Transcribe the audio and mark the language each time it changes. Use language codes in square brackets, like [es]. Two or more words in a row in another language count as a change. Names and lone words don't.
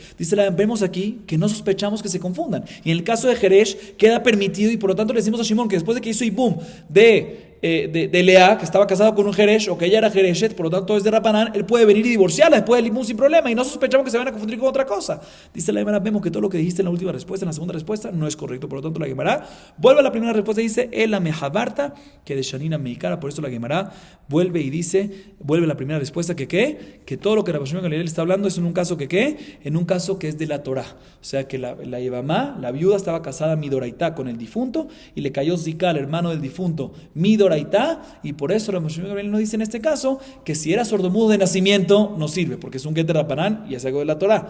[es] Dice vemos aquí que no sospechamos que se confundan. Y en el caso de Jeresh queda permitido y por lo tanto le decimos a Shimon que después de que hizo Ibum de Lea, que estaba casado con un Jeresh o que ella era Jereshet, por lo tanto es de Rabbanán, él puede venir y divorciarla después del Ibum sin problema y no sospechamos que se van a confundir con otra cosa. Dice la Gemara, vemos que todo lo que dijiste en la última respuesta, en la segunda respuesta, no es correcto. Por lo tanto la Gemara vuelve a la primera respuesta y dice [arc] אלא מחוורתא כדשנינן מעיקרא. [es] Por eso la Gemara vuelve y dice, vuelve a la primera respuesta que todo lo que Rabban Shimon Gamliel está hablando es en un caso en un caso que es de la Torah. O sea que la Yevamá, la viuda, estaba casada midoraitá con el difunto y le cayó zika al hermano del difunto midoraitá, y por eso Rabban Shimon Gamliel nos dice en este caso que si era sordomudo de nacimiento no sirve porque es un get de Rabbanán y es algo de la Torah.